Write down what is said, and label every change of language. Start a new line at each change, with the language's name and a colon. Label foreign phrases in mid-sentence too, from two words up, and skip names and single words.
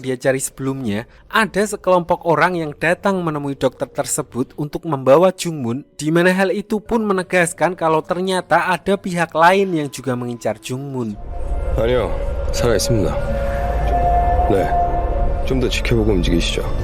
Indonesian: dia cari sebelumnya, ada sekelompok orang yang datang menemui dokter tersebut untuk membawa Jungmun, di mana hal itu pun menegaskan kalau ternyata ada pihak lain yang juga mengincar Jungmun.
Korean: 아니요, 살아 있습니다. 네, 좀 더 지켜보고 움직이시죠.